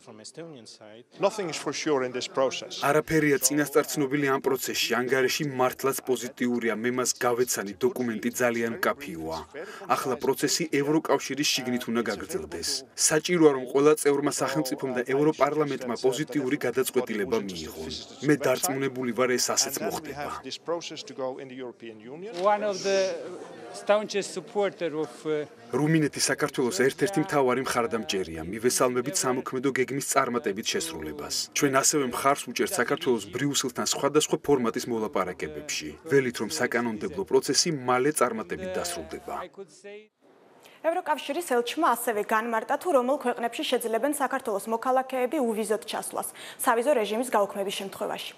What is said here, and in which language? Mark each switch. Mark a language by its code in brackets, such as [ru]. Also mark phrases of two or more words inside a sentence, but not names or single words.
[ka] არაფერია წინასწარ ცნობილი ამ პროცესში, ანგარიში მართლაც პოზიტიურია, მე მას გავეცანი, დოკუმენტი ძალიან მკაფიოა. ახლა პროცესი ევროკავშირის შიგნით უნდა გაგრძელდეს. საჭიროა, რომ ყველა წევრმა სახელმწიფომ და ევროპარლამენტმა პოზიტიური გადაწყვეტილება მიიღონ. მე დარწმუნებული ვარ, ეს ასეც მოხდება. [en] staunchest supporter of [ka] რუმინეთი საქართველოს ერთ-ერთი მთავარი მხარდამჭერია. მივესალმებით სამოქმედო გეგმის წარმატებით შესრულებას. ჩვენ ასევე მხარს ვუჭერთ საქართველოს ბრიუსელთან სხვადასხვა ფორმატის მოლაპარაკებებში. ველით რომ საკანონმდებლო პროცესი მალე წარმატებით დასრულდება. ევროკავშირის ელჩმა ასევე განმარტა, თუ რომელ ქვეყნებში შეძლებენ საქართველოს მოქალაქეები უვიზოდ ჩასვლას სავიზო რეჟიმის გაუქმების შემთხვევაში.